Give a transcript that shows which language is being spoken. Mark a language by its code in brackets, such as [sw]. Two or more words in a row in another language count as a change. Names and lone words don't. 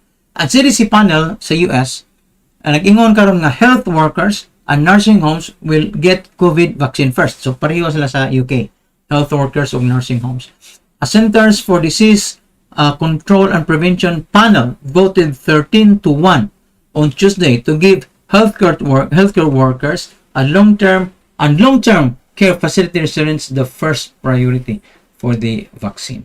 [ceb] Ang CDC panel sa US, nag-ingon karon nga [en] health workers and nursing homes will get COVID vaccine first. [ceb] So, pareho sila sa UK, [en] health workers [ceb] o [en] nursing homes. A Centers for Disease Control and Prevention panel voted 13-1 on Tuesday to give healthcare workers and long-term care facility residents the first priority for the vaccine.